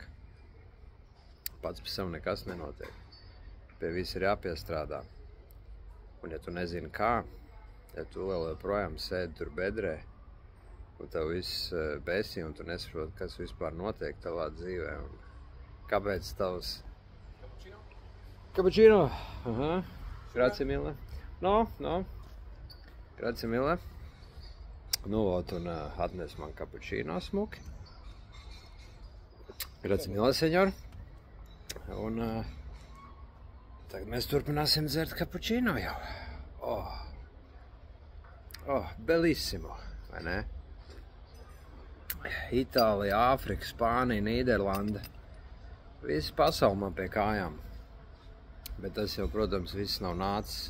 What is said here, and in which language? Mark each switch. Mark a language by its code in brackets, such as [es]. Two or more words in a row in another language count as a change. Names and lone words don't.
[lv] Pats pa sev nekas nenotiek. Pie viss ir jāpiestrādā. Un ja tu nezini kā, ja tu vēl joprojām sēdi tur bedrē, un tev viss bēsī, un tu nesaproti, kas vispār notiek tavā dzīvē, un kāpēc tavs... Cappuccino? Aha. [it] Grazie mille. No. Grazie mille. [lv] Nu, un atnes man cappuccino smuki. [it] Grazie mille, [lv] senjor. Un... Tagad mēs turpināsim dzert kapučīno jau. Bellissimo, vai ne? Itālija, Āfrika, Spānija, Nīderlanda. Visi pasauli man pie kājām. Bet tas jau, protams, viss nav nācis.